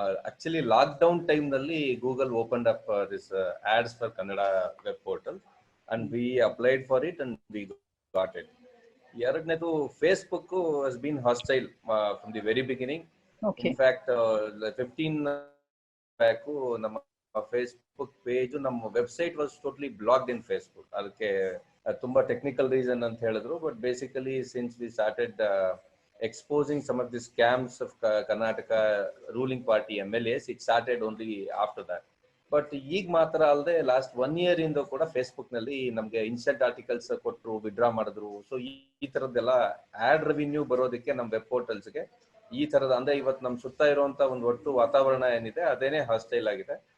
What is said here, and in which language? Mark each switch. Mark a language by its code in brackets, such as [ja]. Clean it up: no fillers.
[en] Actually lockdown time ನಲ್ಲಿ Google opened up this ads for Kannada web portal, and we applied for it and we got it. [kn] ಎರಡನೇದು [en] Facebook has been hostile from the very beginning. In fact, 15 back, ನಮ್ಮ Facebook page, ನಮ್ಮ website was totally blocked in Facebook. [kn] ಅದಕ್ಕೆ ತುಂಬಾ technical reason ಅಂತ ಹೇಳಿದ್ರು. [en] But basically since we started exposing some of the scams of Karnataka ruling party MLAs, it started only after that. [kn] But ಈಗ ಮಾತ್ರ ಅಲ್ಲದೆ last 1 year ಇಂದ ಕೂಡ Facebook ನಲ್ಲಿ ನಮ್ಗೆ ಇನ್ಸ್ಟೆಂಟ್ ಆರ್ಟಿಕಲ್ಸ್ ಕೊಟ್ಟರು, ವಿಡ್ರಾ ಮಾಡಿದ್ರು. ಸೊ ಈ ತರದ್ದೆಲ್ಲ ಆಡ್ ರೆವಿನ್ಯೂ ಬರೋದಕ್ಕೆ ನಮ್ಮ ವೆಬ್ ಪೋರ್ಟಲ್ಸ್ಗೆ ಈ ತರದ, ಅಂದ್ರೆ ಇವತ್ತು ನಮ್ ಸುತ್ತ ಇರುವಂತ ಒಂದು ಒಟ್ಟು ವಾತಾವರಣ ಏನಿದೆ ಅದೇನೆ ಹಾಸ್ಟೈಲ್ ಆಗಿದೆ.